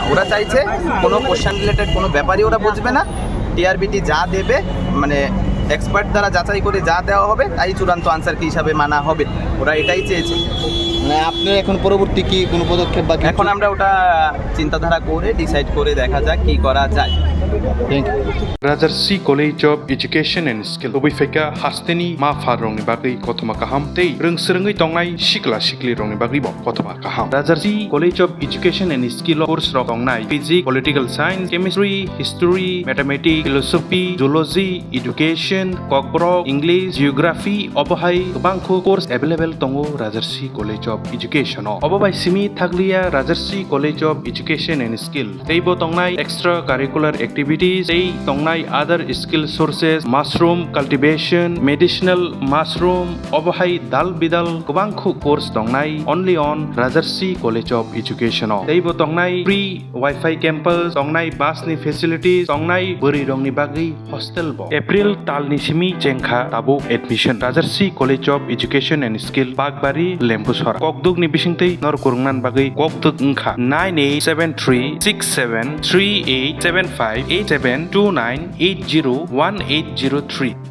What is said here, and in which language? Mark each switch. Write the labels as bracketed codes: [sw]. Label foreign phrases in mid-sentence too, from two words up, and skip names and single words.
[bn] ওরা চাইছে কোনো [en] question related [bn] কোনো ব্যাপারই ওরা বুঝবে না, টিআরবিটি যা দেবে মানে এক্সপার্ট দ্বারা যাচাই করে যা দেওয়া হবে তাই চূড়ান্ত [en] answer key [bn] হিসাবে মানা হবে, ওরা এটাই চেয়েছে। মানে আপনার এখন পরবর্তী কি কোনো পদক্ষেপ বা এখন আমরা ওটা চিন্তাধারা করে ডিসাইড করে দেখা যাক কি করা যায়। [trp] Rajarsi College of Education and Skill Obifeka Hasteni Ma Farongni Bagui Kotoma Kaham Tei Rungsrungi Tongai Shikla Shikli Rongni Bagui Bo Kotoma Kaham Rajarsi College of Education and Skill course Rongnai [en] Physics, Political Science, Chemistry, History, Mathematics, Philosophy, Zoology, Education, [trp] Kokbro, English, Geography, Obohai Bangko [en] course available [trp] Tongo Rajarsi College of Education Obobai Simi Thaglia Rajarsi College of Education and Skill Teibo Tongnai [en] extra curricular activities, [trp] they tongnai [en] other skill sources, mushroom cultivation, medicinal mushroom, [trp] obohai dal bidal kubangkhu course tongnai [en] only on [trp] Rajarsi College of Education. They bo tongnai [en] free Wi-Fi campus, [trp] tongnai bus ni facilities, tongnai buri rongni bagi hostel bo. April tal ni simi jengkha tabu admission Rajarsi College of Education and Skill Bagbari Lembusor. Kokduk ni bisingtei nor kurungnan bagi kokduk ngkha 9873673878780180.